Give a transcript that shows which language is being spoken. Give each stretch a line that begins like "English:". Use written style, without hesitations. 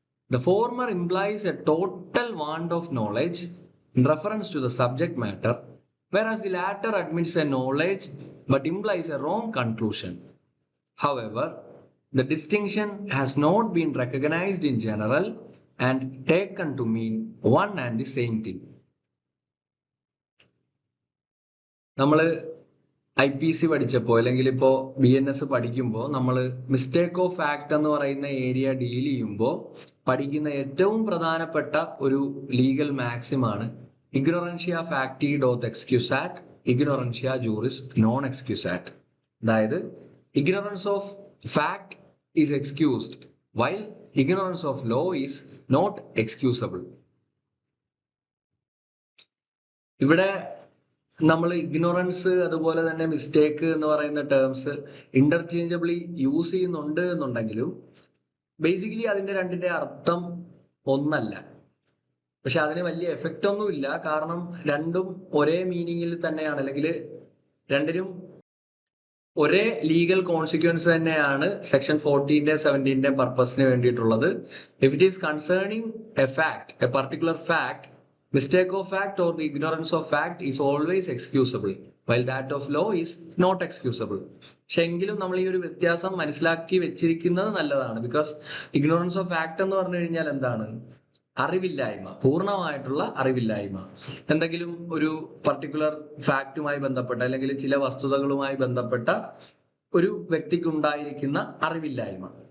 English: The former implies a total want of knowledge in reference to the subject matter, whereas the latter admits a knowledge but implies a wrong conclusion. However, the distinction has not been recognized in general and taken to mean one and the same thing.
Malayalam: നമ്മൾ IPC പഠിച്ചപ്പോൾ അല്ലെങ്കിൽ ഇപ്പോൾ BNS പഠിക്കുമ്പോൾ നമ്മൾ mistake of fact എന്ന് പറയുന്ന area deal ചെയ്യുമ്പോൾ പഠിക്കുന്ന ഏറ്റവും പ്രധാനപ്പെട്ട ഒരു ലീഗൽ മാക്സിമാണ്
Latin: ഇഗ്നോറൻഷ്യ ഫാക്ടി ഡോത്ത് എക്സ്ക്യൂസാറ്റ്, ഇഗ്നോറൻഷ്യ ജൂറിസ് നോൺ എക്സ്ക്യൂസാറ്റ്.
Malayalam: അതായത്
English: Ignorance of fact is excused while ignorance of law is not excusable.
Malayalam: ഇവിടെ നമ്മൾ ഇഗ്നോറൻസ് അതുപോലെ തന്നെ മിസ്റ്റേക്ക് എന്ന് പറയുന്ന ടേംസ് ഇന്റർചേഞ്ചബിളി യൂസ് ചെയ്യുന്നുണ്ട് എന്നുണ്ടെങ്കിലും ബേസിക്കലി അതിന്റെ രണ്ടിന്റെ അർത്ഥം ഒന്നല്ല. പക്ഷെ അതിന് വലിയ എഫക്റ്റ് ഒന്നുമില്ല, കാരണം രണ്ടും ഒരേ മീനിങ്ങിൽ തന്നെയാണ്, അല്ലെങ്കിൽ രണ്ടിനും ഒരേ ലീഗൽ കോൺസിക്വൻസ് തന്നെയാണ് സെക്ഷൻ 14ന്റെ 17ന്റെ പർപ്പസിന് വേണ്ടിയിട്ടുള്ളത്.
English: If it is concerning a fact, a particular fact, mistake of fact or the ignorance of fact is always excusable, while that of law is not excusable.
Malayalam: പക്ഷെ എങ്കിലും നമ്മൾ ഈ ഒരു വ്യത്യാസം മനസ്സിലാക്കി വെച്ചിരിക്കുന്നത് നല്ലതാണ്. ബിക്കോസ് ഇഗ്നോറൻസ് ഓഫ് ഫാക്ട് എന്ന് പറഞ്ഞു കഴിഞ്ഞാൽ എന്താണ്? അറിവില്ലായ്മ, പൂർണ്ണമായിട്ടുള്ള അറിവില്ലായ്മ. എന്തെങ്കിലും ഒരു പർട്ടിക്കുലർ ഫാക്റ്റുമായി ബന്ധപ്പെട്ട അല്ലെങ്കിൽ ചില വസ്തുതകളുമായി ബന്ധപ്പെട്ട ഒരു വ്യക്തിക്കുണ്ടായിരിക്കുന്ന അറിവില്ലായ്മ.